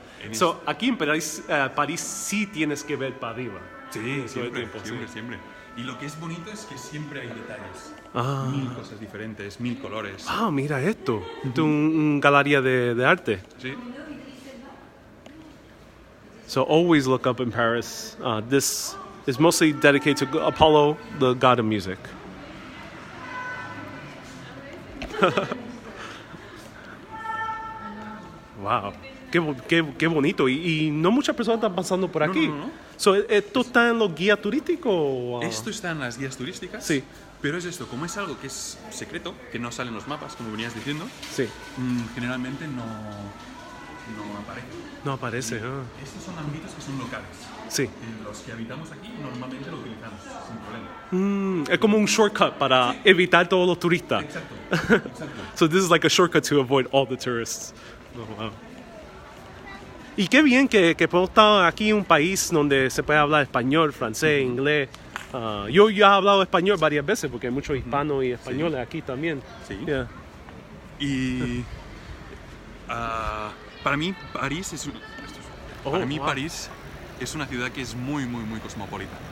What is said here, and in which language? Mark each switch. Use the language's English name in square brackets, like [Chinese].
[Spanish] So, aquí en París sí tienes que ver para arriba. Sí, siempre. Y lo que es bonito es que siempre hay detalles. 1000 cosas diferentes, 1000 colores. Mira esto. Esto es una galería de arte. Sí. [English] So always look up in Paris. This is mostly dedicated to Apollo, the god of music. [Spanish] Wow. Qué bonito. Y no muchas personas están pasando por aquí. No. So, ¿esto está en los guías turísticos? O, Esto está en las guías turísticas, Sí. pero es esto, como es algo que es secreto, que no sale en los mapas, como venías diciendo, Sí. generalmente no aparece. No aparece. Estos son ámbitos que son locales. Sí. Los que habitamos aquí normalmente lo utilizamos sin problema. Es como un shortcut para evitar todos los turistas. Exacto. [English] So this is like a shortcut to avoid all the tourists. Oh, wow. [Spanish] Y qué bien que podemos estar aquí en un país donde se puede hablar español, francés, inglés. Yo ya he hablado español varias veces porque hay muchos hispanos y españoles aquí también. Sí. [English] Yeah. [Spanish] Y para mí París es París es una ciudad que es muy cosmopolita.